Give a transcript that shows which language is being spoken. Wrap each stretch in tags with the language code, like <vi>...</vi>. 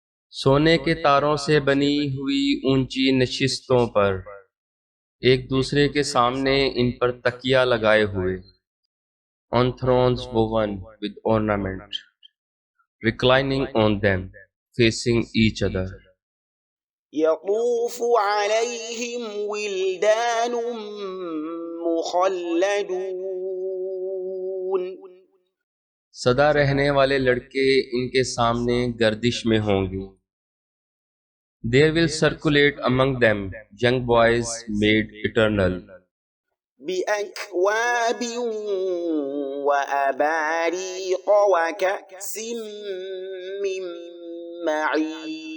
<ur>سونے کے تاروں سے بنی ہوئی اونچی نشستوں پر ایک دوسرے کے سامنے ان پر تکیہ لگائے ہوئے.</ur> <en>On thrones woven with ornament, reclining on them, facing each other.</en> <ar>يطوف عليهم ولدان مخلدون</ar> <ur>سدا رہنے والے لڑکے ان کے سامنے گردش میں ہوں گے.</ur> <en>There will circulate among them young boys made eternal,</en> <ar>بأكواب وأباريق وكأس من معين</ar>